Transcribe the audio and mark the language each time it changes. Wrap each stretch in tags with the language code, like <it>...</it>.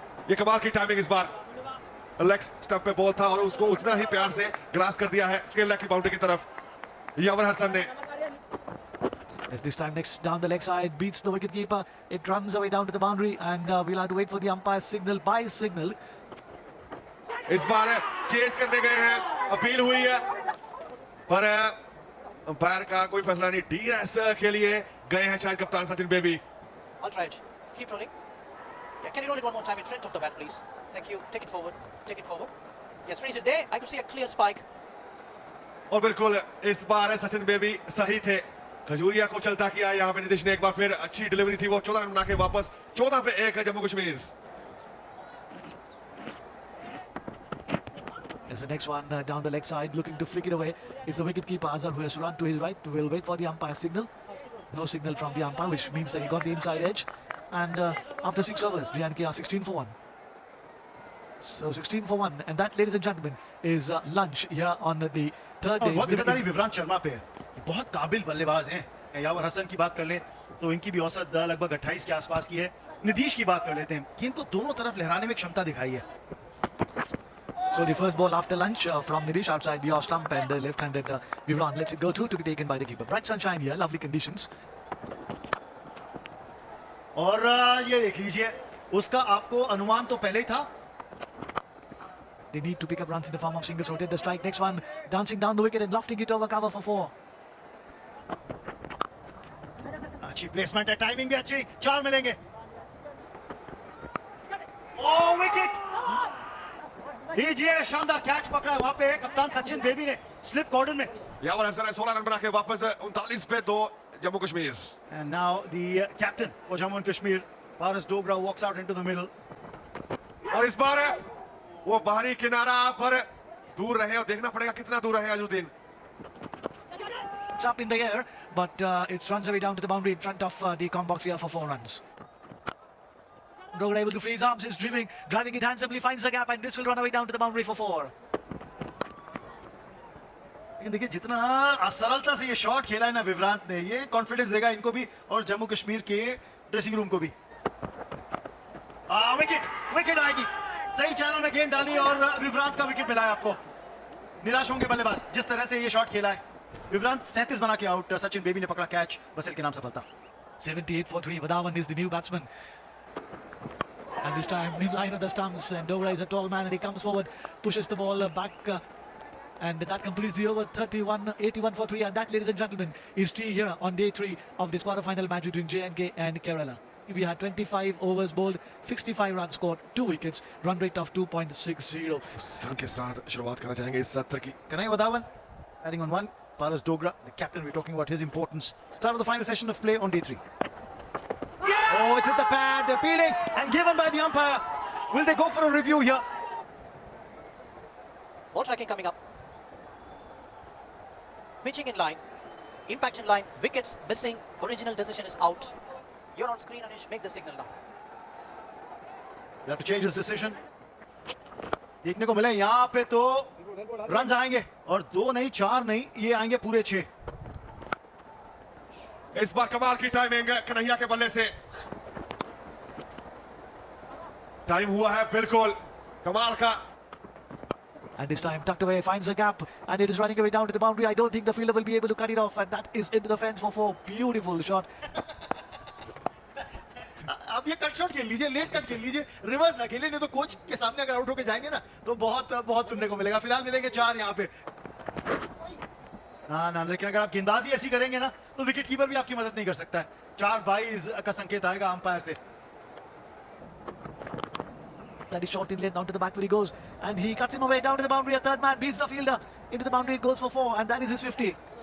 <hi>ये कमाल की टाइमिंग, इस बार लेग स्टंप पे बॉल था और उसको उतना ही प्यार से ग्रास कर दिया है स्केल लेग की बाउंड्री की तरफ यावर हसन ने।</hi> <en>As this time next down the leg side, beats the wicket keeper. It runs away down to the boundary, and we'll have to wait for the umpire's signal. By signal,</en> <hi>इस बार chess करने गए हैं, appeal हुई है, पर umpire का कोई फैसला नहीं। डीएस के लिए गए हैं शायद कप्तान Sachin baby.</hi> <en>Alright, keep rolling. Yeah, can you roll it one more time in front of the bat, please? Thank you. Take it forward. Take it forward. Yes, freeze it there. I could see a clear spike.</en> <hi>और बिल्कुल इस बार Sachin baby सही थे। खजूरिया को चलता किया यहाँ पे निदेश ने, एक बार फिर अच्छी डिलीवरी थी वो। 14 रन बना के वापस 14 पे 1 Jammu Kashmir.</hi> <en>as the next one down the leg side, looking to flick it away, is the wicket keeper Azhar, who has to run to his right. We'll wait for the umpire signal. No signal from the umpire, which means that he got the inside edge. And after 6 overs, J&K are 16 for 1. So 16 for 1, and that, ladies and gentlemen, is lunch here on the third day.</en> <hi>बहुत जिम्मेदारी विवरांत शर्मा पे है। बहुत काबिल बल्लेबाज हैं। यावर हसन की बात कर लें तो इनकी भी औसत लगभग 28 के आसपास की है। निधीश की बात कर लेते हैं कि इनको दोनों तरफ लहराने में क्षमता दिखाई है।</hi> <en>So the first ball after lunch from Nidish outside the off stump, and the left-handed Vivrant lets it go through to be taken by the keeper. Bright sunshine here, lovely conditions.</en> <hi>और ये देख लीजिए, उसका आपको अनुमान तो पहले ही था।</hi> <en>They need to pick up runs in the form of singles. Rotate the strike. Next one dancing down the wicket and lofting it over cover for 4.</en> <hi>अच्छी प्लेसमेंट है, टाइमिंग भी अच्छी। 4 मिलेंगे। ओह विकेट! लीजिए शानदार कैच पकड़ा वहां पे कप्तान सचिन बेबी ने स्लिप कॉर्डर में. यावर हसन है 16 रन बना के वापस 39 पे 2 Jammu Kashmir.</hi> <en>And now the captain for Jammu and Kashmir, Paras Dogra, walks out into the middle.</en> <hi>और इस बार वो बाहरी किनारा पर दूर रहे और देखना पड़ेगा कितना दूर रहे Azharuddin.</hi> <en>It's up in the air, but it runs away down to the boundary in front of the combox here for 4 runs. Dogra able to free his arms, is driving it handsomely, finds the gap, and this will run away down to the boundary for 4.</en> <hi>लेकिन देखिए जितना सरलता से ये shot खेला है ना विवरांत ने, ये कॉन्फिडेंस देगा इनको भी और जम्मू कश्मीर के ड्रेसिंग रूम को भी. विकेट आएगी, सही चैनल में गेंद डाली और विवरांत का विकेट मिला है आपको. निराश होंगे बल्लेबाज जिस तरह से ये शॉट खेला है. विवरांत 37 बना के आउट. सचिन बेबी ने पकड़ा कैच, बसिल के नाम सफलता.</hi> <en>78 for 3. Vadhavan is the new batsman. And this time in line of the stumps, and Dogra is a tall man and he comes forward, pushes the ball back, and that completes the over. 81 for 3, and that, ladies and gentlemen, is tea here on day 3 of this quarter-final match between J&K and Kerala. We had 25 overs bowled, 65 runs scored, 2 wickets, run rate of 2.60.</en> <hi>सन के साथ शुरुआत करना चाहेंगे इस सत्र की.</hi> <en>Kanai Vadhavan batting on 1. Paras Dogra, the captain, we're talking about his importance. Start of the final session of play on day 3. Oh, it's at the pad, they're appealing and given by the umpire. Will they go for a review here? Ball tracking coming up. Pitching in line. Impact in line. Wickets missing. Original decision is out. You're on screen, Anish. Make the signal now. They have to change his decision.</en> <hi>देखने को मिला यहाँ पे तो run आएंगे और 2 नहीं 4 नहीं, ये आएंगे पूरे 6. इस बार कमाल की टाइमिंग कन्हैया के बल्ले से. टाइम हुआ है बिल्कुल कमाल का.</hi> <en>And this time tucked away, finds a gap, and it is running away down to the boundary. I don't think the fielder will be able to cut it off, and that is into the fence for 4. Beautiful shot.</en> <hi>आप ये cut shot खेल लीजिए, late cut खेल लीजिए, reverse ना खेलिए, नहीं तो कोच के सामने अगर आउट होके जाएंगे ना तो बहुत सुनने को मिलेगा. फिलहाल मिलेंगे 4 यहाँ पे. ना लेकिन अगर आप गेंदबाजी ऐसी करेंगे ना तो विकेट कीपर भी आपकी मदद नहीं कर सकता है. 4-22 का संकेत आएगा अंपायर से.</hi> <en>That is short in length, down to the back where he goes, and he cuts him away down to the boundary. A third man beats the fielder into the boundary. It goes for 4, and that is his 50.</en>